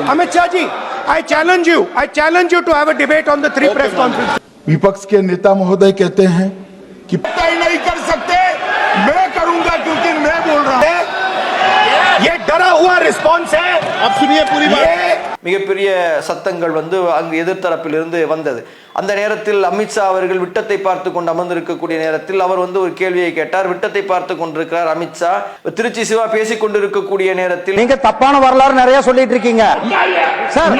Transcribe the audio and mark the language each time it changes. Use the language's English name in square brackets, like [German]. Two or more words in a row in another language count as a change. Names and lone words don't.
[English] Amit Shah ji, I challenge you to have a debate on the three press conferences. [Hindi] विपक्ष के नेता महोदय कहते हैं कि नहीं कर सकते, मैं करूंगा क्योंकि मैं बोल रहा हूं। ये डरा हुआ रिस्पांस है। अब सुनिए पूरी बात। [Tamil] மிகப்பெரிய சத்தங்கள் வந்து அங்கு எதிர்த்தரப்பிலிருந்து வந்தது. அந்த நேரத்தில் அமித்ஷா அவர்கள் விட்டத்தை பார்த்து கொண்டு அமர்ந்திருக்கக்கூடிய நேரத்தில் அவர் வந்து ஒரு கேள்வியை கேட்டார். விட்டத்தை பார்த்து கொண்டிருக்கிறார் அமித்ஷா. திருச்சி சிவா பேசிக் கொண்டிருக்கக்கூடிய நேரத்தில் நீங்க தப்பான வரலாறு நிறைய சொல்லிட்டு இருக்கீங்க சார்.